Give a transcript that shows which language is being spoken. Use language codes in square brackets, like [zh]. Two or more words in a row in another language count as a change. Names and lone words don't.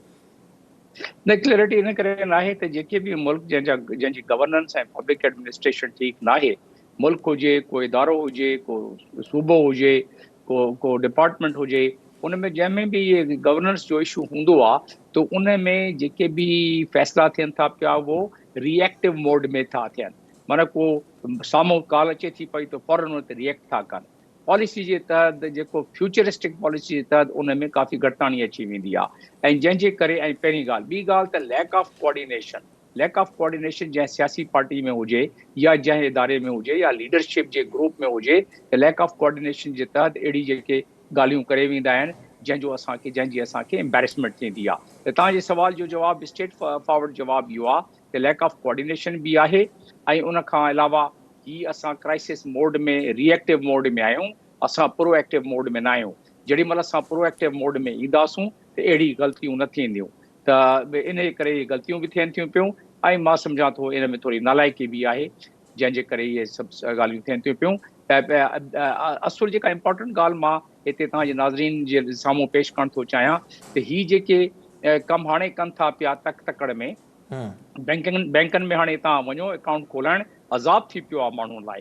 [sd] न, क्लियरिटी इन करे न आहे त जेके बि मुल्क जंहिंजी गवर्नेंस ऐं [en] public administration [sd] ठीकु न आहे, मुल्क हुजे, को इदारो हुजे, को सूबो हुजे, को डिपार्टमेंट हुजे, उन में जंहिंमें बि इहे गवर्नेंस जो इशू हूंदो आहे त तो उन में जेके भी फ़ैसिला थियनि था पिया वो [en] reactive mode [sd] में था थियनि, माना को साम्हूं कॉल अचे थी पई त फ़ौरन उन ते रिएक्ट था कनि। पॉलिसी जे तहत जेको [en] futuristic policy [sd] जे तहत उन में काफ़ी घटिताणी अची वेंदी आहे ऐं जंहिंजे करे ऐं पहिरीं ॻाल्हि, ॿी ॻाल्हि त [en] lack of coordination [sd] जंहिं सियासी पार्टी में हुजे या जंहिं इदारे में हुजे या लीडरशिप जे ग्रुप में हुजे, त [en] lack of coordination [sd] जे तहत अहिड़ी जेके ॻाल्हियूं करे वेंदा आहिनि जंहिंजी असांखे एम्बेरसमेंट थींदी आहे। त तव्हांजे सवाल जो जवाबु [en] straight forward [sd] जवाबु इहो आहे त [en] lack of coordination [sd] बि आहे ऐं उन खां अलावा ही असां [en] crisis mode [sd] में [en] reactive mode [sd] में आहियूं, असां [en] proactive mode [sd] में न आहियूं। जेॾी महिल असां [en] proactive mode [sd] में ईंदासूं त अहिड़ी ग़लतियूं न थींदियूं, त इन करे इहे ग़लतियूं बि थियनि थियूं पियूं ऐं मां सम्झां थो इन में थोरी नालाइकी बि आहे जंहिंजे करे इहे सभु ॻाल्हियूं थियनि थियूं पियूं। त असुलु जेका इम्पॉर्टेंट ॻाल्हि मां हिते तव्हांजे नाज़रीन जे साम्हूं पेश करणु थो चाहियां त ही जेके कमु हाणे कनि था पिया तकड़ में, बैंकनि में हाणे तव्हां वञो अकाउंट खोलाइण अज़ाब थी पियो आहे माण्हुनि लाइ।